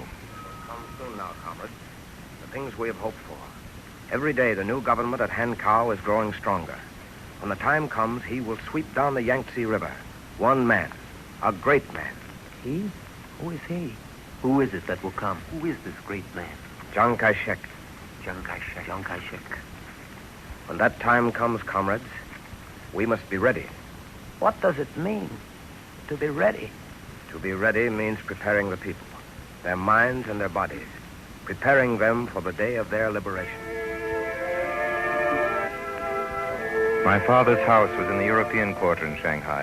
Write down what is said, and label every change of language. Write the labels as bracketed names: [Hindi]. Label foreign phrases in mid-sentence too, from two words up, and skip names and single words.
[English] Come soon now, comrades. The things we have hoped for. Every day the new government at Hankow is growing stronger. When the time comes, he will sweep down the Yangtze River. One man. A great man. He? Who is he? Who is it that will come? Who is this great man? Chiang Kai-shek. Chiang Kai-shek. Chiang Kai-shek. When that time comes, comrades, we must be ready. What does it mean to be ready? To be ready means preparing the people, their minds and their bodies, preparing them for the day of their liberation. My father's house was in the European Quarter in Shanghai.